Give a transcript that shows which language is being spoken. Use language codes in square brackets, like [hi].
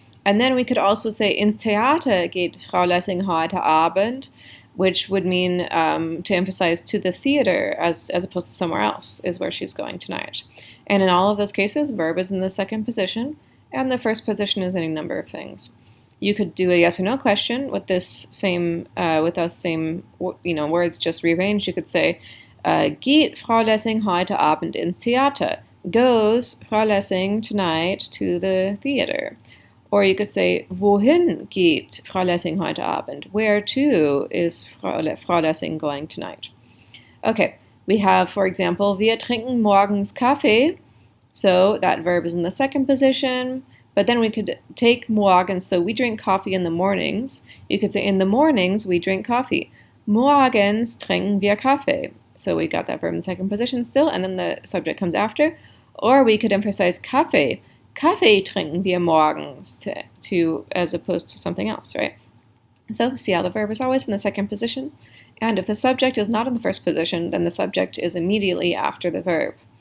[en] And then we could also say, [de] ins Theater geht Frau Lessing heute Abend, [en] which would mean to emphasize to the theater as opposed to somewhere else is where she's going tonight. And in all of those cases, verb is in the second position, and the first position is any number of things. You could do a yes or no question with this same words just rearranged. [de] You could say, geht Frau Lessing heute Abend ins Theater? [en] Goes Frau Lessing tonight to the theater? [de] Or you could say, wohin geht Frau Lessing heute Abend? [en] Where to is Frau Lessing going tonight? Okay, we have, for example, [de] wir trinken morgens Kaffee. [en] So that verb is in the second position. But then we could take morgens, so we drink coffee in the mornings. You could say, in the mornings we drink coffee. [de] Morgens trinken wir Kaffee. [en] So we got that verb in the second position still, and then the subject comes after. Or we could emphasize Kaffee. [de] Kaffee trinken wir morgens [en] to as opposed to something else, right? So see how the verb is always in the second position. And if the subject is not in the first position, then the subject is immediately after the verb.